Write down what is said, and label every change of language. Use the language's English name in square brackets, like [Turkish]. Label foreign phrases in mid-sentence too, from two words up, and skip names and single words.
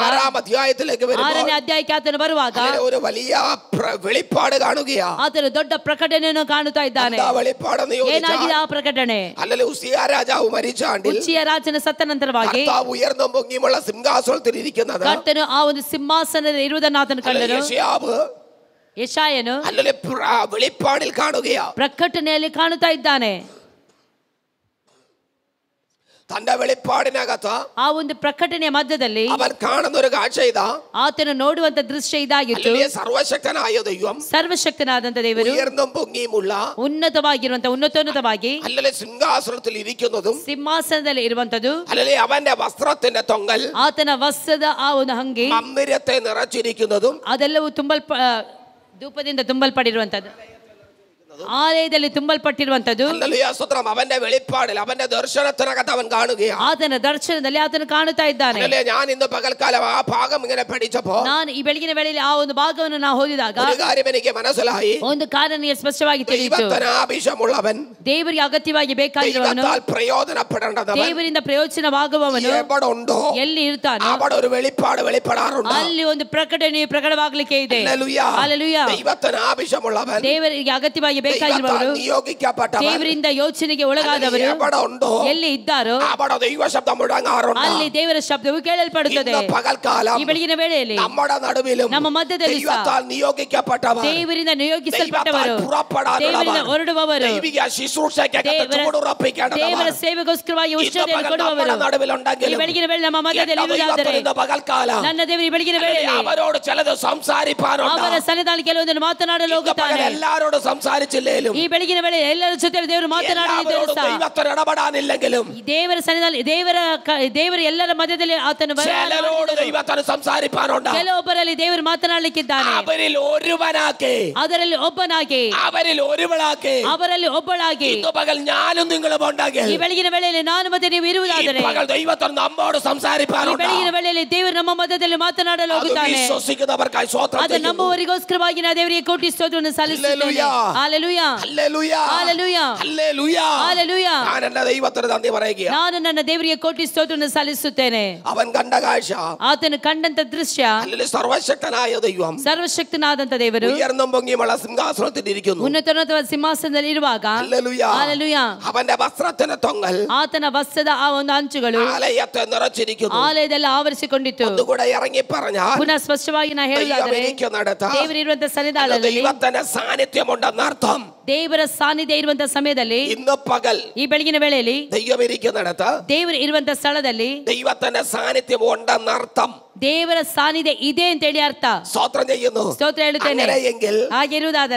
[Malayalam] 6ാം അധ്യായത്തിലേക്ക് വരുമ്പോൾ [Kannada] 6ನೇ ಅಧ್ಯಾಯಕ್ಕೆ ಆತನು ಬರುವಾಗ [Malayalam] ഒരു വലിയ വെളിപ്പാട് കാണുകയാണ്. [Kannada] ಆತನು ದೊಡ್ಡ ಪ್ರಕಟಣೆಯನ್ನು ಕಾಣುತ್ತಾ ಇದ್ದಾನೆ. [Malayalam] വെളിപ്പാടെന്ന് [Kannada] ಏನಾಗಿದೆ ಆ ಪ್ರಕಟಣೆ? [Malayalam] അല്ലല്ലോ, ഉസിയാ രാജാവ് മരിച്ച ആണ്ടിൽ [Kannada] ಉಜ್ಜಿಯ ರಾಜನ ಸತ್ತ ನಂತರವಾಗಿ [Malayalam] കർത്താവ് ഉയർന്നും പൊങ്ങിയുമുള്ള സിംഹാസനത്തിൽ ഇരിക്കുന്നത് [Kannada] ಕರ್ತನು ಆ ಒಂದು ಸಿಂಹಾಸನದಲ್ಲಿ ಇರುವುದನ್ನು ಆತನು ಕಂಡನು. [Malayalam] യെശയ്യാവ് [Kannada] ಯೆಶಾಯನು [Malayalam] അല്ലല്ലോ വെളിപ്പാടിൽ കാണുകയാണ്, [Kannada] ಪ್ರಕಟಣೆಯಲ್ಲಿ ಕಾಣುತ್ತಾ ಇದ್ದಾನೆ. [Malayalam] തന്റെ വെളിപ്പാടിനകത്ത് [Kannada] ಆ ಒಂದು ಪ್ರಕಟಣೆಯ ಮಧ್ಯದಲ್ಲಿ [Malayalam] അവൻ കാണുന്ന ഒരു കാഴ്ച ഇതാ. [Kannada] ಆತನು ನೋಡುವಂತ ದೃಶ್ಯ ಇದಾಗಿತ್ತು. [Malayalam] സർവശക്തനായ ദൈവം, [Kannada] ಸರ್ವಶಕ್ತನಾದಂತ ದೇವರು, [Malayalam] ഉയർന്നും പൊങ്ങിയുമുള്ള, [Kannada] ಉನ್ನತವಾಗಿ [Malayalam] അല്ലല്ലേ സിംഹാസനത്തിൽ ഇരിക്കുന്നതും, [Kannada] ಸಿಂಹಾಸನದಲ್ಲಿ ಇರುವಂತದ್ದು, [Malayalam] അല്ലല്ലേ അവന്റെ വസ്ത്രത്തിന്റെ തൊങ്ങൽ, [Kannada] ಆತನ ವಸ್ತ್ರದ ಆ ಒಂದು ಹಂಗಿ, [Malayalam] മന്ദിരത്തെ നിറച്ചിരിക്കുന്നതും, [Kannada] ಅದೆಲ್ಲವೂ ಧೂಪದಿಂದ ತುಂಬಲ್ಪಟ್ಟಿರುವಂತದ್ದು, ಆಲಯದಲ್ಲಿ ತುಂಬಲ್ಪಟ್ಟಿರುವಂತದ್ದು. [Malayalam] അവന്റെ വെളിപ്പാടിൽ, അവന്റെ ദർശനത്തിനകത്ത് അവൻ കാണുകയാണ്. [Kannada] ಆತನ ದರ್ಶನದಲ್ಲಿ ಆತನು ಕಾಣುತ್ತಾ ಇದ್ದಾನೆ. [Malayalam] ഞാൻ ഇന്ന് പകൽക്കാലം ആ ഭാഗം ഇങ്ങനെ പഠിച്ചപ്പോ, [Kannada] ನಾನು ಈ ಬೆಳಗಿನ ವೇಳೆಯಲ್ಲಿ ಆ ಒಂದು ಭಾಗವನ್ನು ನಾವು ಓದಿದಾಗ [Malayalam] ഒരു കാര്യം എനിക്ക് മനസ്സിലായി. [Kannada] ಒಂದು ಕಾರ್ಯ ನನಗೆ ಸ್ಪಷ್ಟವಾಗಿ ತಿಳಿಯಿತು. [Malayalam] ദൈവത്തിന് ആവശ്യമുള്ളവൻ, [Kannada] ದೇವರಿಗೆ ಅಗತ್ಯವಾಗಿ ಬೇಕಾಗಿರುವವನು, [Malayalam] ദൈവത്താൽ പ്രയോജനപ്പെടേണ്ടവൻ, [Kannada] ದೇವರಿಂದ ಪ್ರಯೋಜನವಾಗುವವನು [Malayalam] എവിടെ ഉണ്ടോ [Kannada] ಎಲ್ಲಿ ಇರ್ತಾನೋ [Malayalam] അവിടെ ഒരു വെളിപ്പാട് വെളിപ്പെടാറുണ്ട്. [Kannada] ಅಲ್ಲಿ ಒಂದು ಪ್ರಕಟಣೆಯು ಪ್ರಕಟವಾಗಲಿಕ್ಕೆ ಇದೆ. ಹಲ್ಲೆಲೂಯಾ. [Malayalam] ദൈവത്തിന് ആവശ്യമുള്ളവൻ, [Kannada] ದೇವರಿಗೆ ಅಗತ್ಯವಾಗಿ ಬೇಕಾಗಿರುವವರು, [Malayalam] നിയോഗിക്കപ്പെട്ടവൻ, [Kannada] ದೇವರಿಂದ ಯೋಚನೆಗೆ ಒಳಗಾದವರು [Malayalam] എവിടെ ഉണ്ടോ [Kannada] ಎಲ್ಲಿ ಇದ್ದಾರೋ [Malayalam] അവിടെ ദൈവശബ്ദം മുഴങ്ങാറുണ്ട്. [Kannada] ಅಲ್ಲಿ ದೇವರ ಶಬ್ದವು ಕೇಳಲ್ಪಡುತ್ತದೆ. [Malayalam] പകൽക്കാലം [Kannada] ಈ ಬೆಳಗಿನ ವೇಳೆಯಲ್ಲಿ [Malayalam] നമ്മുടെ നടുവിലും [Kannada] ನಮ್ಮ ಮಧ್ಯದಲ್ಲಿ [Malayalam] ദൈവത്താൽ നിയോഗിക്കപ്പെട്ടവർ, [Kannada] ದೇವರಿಂದ ನಿಯೋಗಿಸಲ್ಪಟ್ಟವರು, ದೇವರಿಂದ ಹೊರಡುವವರು, [Malayalam] ദൈവിക ശുശ്രൂഷയ്ക്കകത്ത് ചുവടുറപ്പിക്കേണ്ടവർ [Kannada] ದೇವರ ಸೇವೆಗೋಸ್ಕರವಾಗಿ ಉಷ್ಣತೆಯನ್ನು ಕೊಡುವವರು ಈ ಬೆಳಗಿನ ವೇಳೆ ನಮ್ಮ ಮಧ್ಯದಲ್ಲಿ ಇರುವುದಾದರೆ, [Malayalam] പകൽക്കാലം [Kannada] ನನ್ನ ದೇವರು ಈ ಬೆಳಗಿನ ವೇಳೆಯಲ್ಲಿ [Malayalam] അവരോട് ചിലത് സംസാരിപ്പാനുണ്ട്. [Kannada] ಅವರ ಸನ್ನಿಧಾನ ಕೆಲವೊಂದನ್ನು ಮಾತನಾಡಲು ಹೋಗುತ್ತಾನೆ. [Malayalam] എല്ലാരോടും സംസാരിച്ചില്ലേലും [Kannada] ಈ ಬೆಳಗಿನ ವೇಳೆ ಎಲ್ಲರ ಜೊತೆ ದೇವರು ಮಾತನಾಡಲಿದ್ದಾರೆ ಸಹ. [Malayalam] ദൈവത്തിന് ഇടപെടാനില്ലെങ്കിലും [Kannada] ಈ ದೇವರ ಸನ್ನಿಧಾನ ದೇವರ ಎಲ್ಲರ ಮಧ್ಯದಲ್ಲಿ ಆತನು [Malayalam] ചിലരോട് ദൈവത്തിന് സംസാരിപ്പാനുണ്ട്. [Kannada] ಕೆಲವೊಬ್ಬರಲ್ಲಿ ದೇವರು ಮಾತನಾಡಲಿಕ್ಕಿದ್ದಾನೆ. [Malayalam] അവരിൽ ഒരുവനാക്കി, [Kannada] ಅದರಲ್ಲಿ ಒಬ್ಬನಾಗಿ, [Malayalam] അവരിൽ ഒരുവളാക്കി, [Kannada] ಅವರಲ್ಲಿ ಒಬ್ಬಳಾಗಿ ವಿರುದ್ಧವಾಗಿ [Malayalam] ഇന്ന് പകൽ ഞാനും നിങ്ങളും ഉണ്ടെങ്കിൽ [Kannada] ಈ ಬೆಳಗಿನ ವೇಳೆಯಲ್ಲಿ ನಾನು ಮತ್ತೆ ನೀವು ಇರುವುದಾದರೆ [Malayalam] ഈ പകൽ ദൈവത്തോട് നമ്മോട് [Kannada] ಈ [Malayalam] സംസാരിക്കാനുണ്ട്. [Kannada] ಬೆಳಗಿನ ವೇಳೆಯಲ್ಲಿ ದೇವರು ನಮ್ಮ ಮಧ್ಯದಲ್ಲಿ ಮಾತನಾಡಲು [Malayalam] അത് [Kannada] ಹೋಗುತ್ತಾನೆ. [Malayalam] വിശ്വസിക്കുന്നവർക്കായി സ്വോത്രം [Kannada] ಅದು [Malayalam] ചെയ്യുന്നു. [Kannada] ನಂಬುವವರಿಗೋಸ್ಕರವಾಗಿ ನಾನು ದೇವರಿಗೆ ಕೋಟಿ ಸ್ತೋತ್ರವನ್ನು ಸಲ್ಲಿಸುತ್ತೇನೆ. [Malayalam] ഹല്ലേലൂയ. [Kannada] ಹಲ್ಲೆಲೂಯಾ [Malayalam] ഹല്ലേലൂയ. [Kannada] ಹಲ್ಲೆಲೂಯಾ [Malayalam] ഹല്ലേലൂയ. ഞാൻ എന്റെ ദൈവത്തിന് നന്ദി പറയുക. [Kannada] ನಾನು ನನ್ನ ದೇವರಿಗೆ ಕೋಟಿ ಸ್ತೋತ್ರವನ್ನು ಸಲ್ಲಿಸುತ್ತೇನೆ. [Malayalam] അവൻ കണ്ട കാഴ്ച, [Kannada] ಆತನು ಕಂಡಂತ ದೃಶ್ಯ, [Malayalam] അല്ലെങ്കിൽ സർവശക്തനായ ദൈവം [Kannada] ಸರ್ವಶಕ್ತನಾದಂತ ದೇವರು [Malayalam] ഉയർന്നും പൊങ്ങിയുമുള്ള സിംഹാസനത്തിൽ ഇരിക്കുന്നു. [Kannada] ಉನ್ನತೋನ್ನತ ಸಿಂಹಾಸನದಲ್ಲಿ ಇರುವಾಗ [Malayalam] ഹല്ലേലൂയ. [Kannada] ಹಲ್ಲೆಲೂಯಾ [Malayalam] അവന്റെ വസ്ത്രത്തിന്റെ തൊങ്ങൽ [Kannada] ಆತನ ವಸ್ತ್ರದ ಆ ಒಂದು ಅಂಚುಗಳು [Malayalam] ആലയത്തെ നിറച്ചിരിക്കുന്നു. [Kannada] ಆಲಯದಲ್ಲಿ ಆವರಿಸಿಕೊಂಡಿತ್ತು. [Malayalam] ഒന്നുകൂടെ ഇറങ്ങി പറഞ്ഞാൽ [Kannada] ಪುನಃ ಸ್ಪಷ್ಟವಾಗಿ ನಾ ಹೇಳುವುದಾದರೆ ದೇವರಿರುವಂತ ಸನ್ನಿಧಾನದಲ್ಲಿ [Malayalam] ദൈവത്തിന്റെ സാന്നിധ്യമുണ്ടെന്നർത്ഥം. [Kannada] ದೇವರ ಸಾನ್ನಿಧ್ಯ ಇರುವಂತ ಸಮಯದಲ್ಲಿ [Malayalam] ഇന്ന് പകൽ [Kannada] ಈ ಬೆಳಗಿನ ವೇಳೆಯಲ್ಲಿ [Malayalam] ദൈവം ഇരിക്കുന്നിടത്ത് [Kannada] ದೇವರು ಇರುವಂತ ಸ್ಥಳದಲ್ಲಿ [Malayalam] ദൈവത്തിന്റെ സാന്നിധ്യം ഉണ്ടെന്നർത്ഥം. [Kannada] ದೇವರ ಸಾನ್ನಿಧ್ಯ ಇದೆ ಅಂತ ಹೇಳಿ ಅರ್ಥ. [Malayalam] സ്തോത്രം ചെയ്യുന്നു. [Kannada] ಸ್ತೋತ್ರ ಹೇಳುತ್ತೇನೆ. [Malayalam] അങ്ങനെയെങ്കിൽ [Kannada] ಹಾಗಿರುವುದಾದರೆ